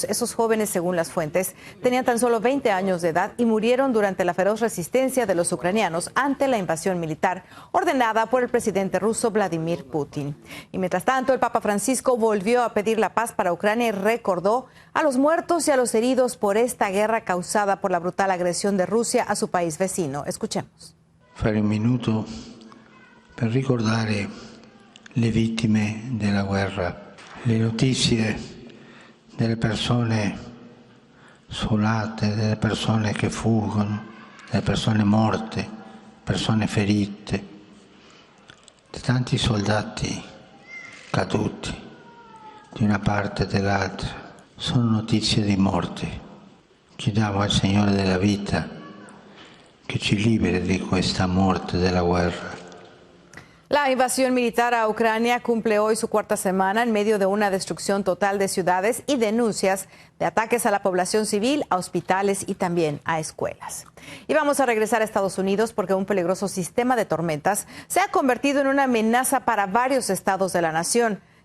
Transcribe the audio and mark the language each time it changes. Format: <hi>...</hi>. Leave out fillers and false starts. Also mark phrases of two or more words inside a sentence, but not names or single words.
<es>Esos jóvenes, según las fuentes, tenían tan solo 20 años de edad y murieron durante la feroz resistencia de los ucranianos ante la invasión militar ordenada por el presidente ruso Vladimir Putin. Y mientras tanto, el Papa Francisco volvió a pedir la paz para Ucrania y recordó a los muertos y a los heridos por esta guerra causada por la brutal agresión de Rusia a su país vecino. Escuchemos.</es> <it>Fare un minuto per ricordare le vittime della guerra, le notizie delle persone sfolate, delle persone che fuggono, delle persone morte, persone ferite, di tanti soldati caduti di una parte e dell'altra. Sono notizie di morte. Chiediamo al Signore della vita che ci liberi di questa morte della guerra.</it> <es>La invasión militar a Ucrania cumple hoy su cuarta semana en medio de una destrucción total de ciudades y denuncias de ataques a la población civil, a hospitales y también a escuelas. Y vamos a regresar a Estados Unidos porque un peligroso sistema de tormentas se ha convertido en una amenaza para varios estados de la nación.</es>